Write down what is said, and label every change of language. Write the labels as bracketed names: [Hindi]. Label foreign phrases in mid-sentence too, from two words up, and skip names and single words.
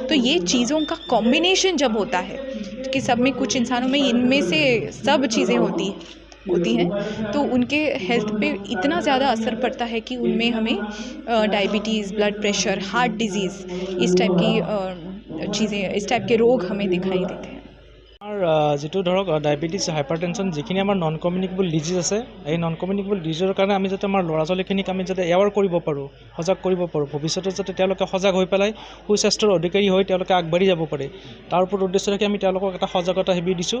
[Hindi] तो ये चीज़ों का कॉम्बिनेशन जब होता है कि सब में, कुछ इंसानों में इनमें से सब चीज़ें होती हैं तो उनके हेल्थ पे इतना ज़्यादा असर पड़ता है कि उनमें हमें डायबिटीज़, [English] blood pressure, heart disease, [Hindi] इस टाइप की चीज़ें, इस टाइप के रोग हमें दिखाई देते हैं। [Assamese] যেটো ধৰক ডায়েবেটিছ, হাইপাৰটেনশ্যন যিখিনি আমাৰ [English] non communicable disease [Assamese] আছে, এই [English] non communicable diseaseৰ [Assamese] কাৰণে আমি যাতে আমাৰ ল'ৰা ছোৱালীখিনিক আমি যাতে এৱাৰ কৰিব পাৰোঁ, সজাগ কৰিব পাৰোঁ, ভৱিষ্যতে যাতে তেওঁলোকে সজাগ হৈ পেলাই সুস্বাস্থ্যৰ অধিকাৰী হৈ তেওঁলোকে আগবাঢ়ি যাব পাৰে, তাৰ ওপৰত উদ্দেশ্য ৰাখি আমি তেওঁলোকক এটা সজাগতা শিবিৰ দিছোঁ।